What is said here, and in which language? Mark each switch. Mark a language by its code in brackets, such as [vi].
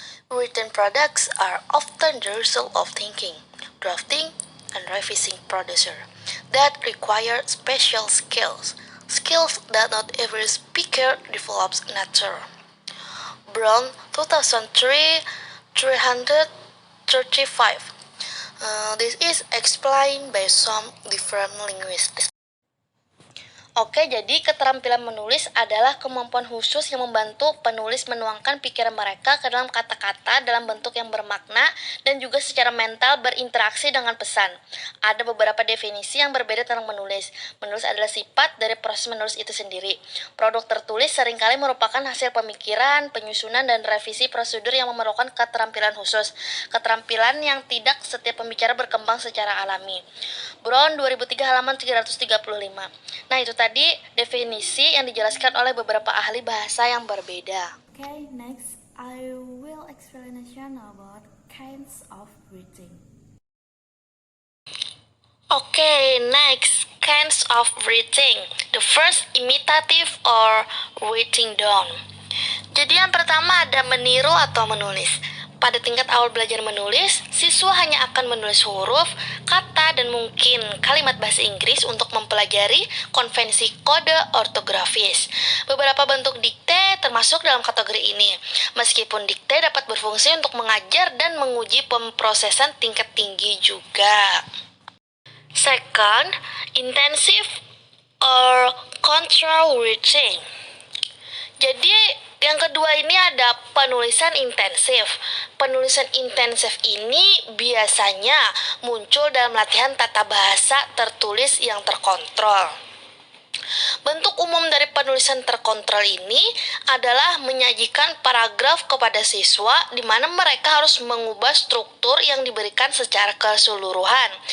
[en] Written products are often the result of thinking, drafting, and revising producer that require special skills that not every speaker develops naturally. Brown 2003 335. This is explained by some different linguists. [id] Oke, jadi keterampilan menulis adalah kemampuan khusus yang membantu penulis menuangkan pikiran mereka ke dalam kata-kata dalam bentuk yang bermakna dan juga secara mental berinteraksi dengan pesan. Ada beberapa definisi yang berbeda tentang menulis. Menulis adalah sifat dari proses menulis itu sendiri. Produk tertulis seringkali merupakan hasil pemikiran, penyusunan, dan revisi prosedur yang memerlukan keterampilan khusus. Keterampilan yang tidak setiap pembicara berkembang secara alami. Brown 2003 halaman 335. Nah, itu tadi definisi yang dijelaskan oleh beberapa ahli bahasa yang berbeda. [en] Okay, next I will explanation about kinds of reading. Okay, next kinds of reading. The first, imitative or writing down. [id] Jadi yang pertama ada meniru atau menulis. Pada tingkat awal belajar menulis, siswa hanya akan menulis huruf, kata, dan mungkin kalimat bahasa Inggris untuk mempelajari konvensi kode ortografis. Beberapa bentuk dikte termasuk dalam kategori ini. Meskipun dikte dapat berfungsi untuk mengajar dan menguji pemrosesan tingkat tinggi juga. [en] Second, intensive or control reading. [id] Jadi yang kedua ini ada penulisan intensif. Penulisan intensif ini biasanya muncul dalam latihan tata bahasa tertulis yang terkontrol. Bentuk umum dari penulisan terkontrol ini adalah menyajikan paragraf kepada siswa di mana mereka harus mengubah struktur yang diberikan secara keseluruhan.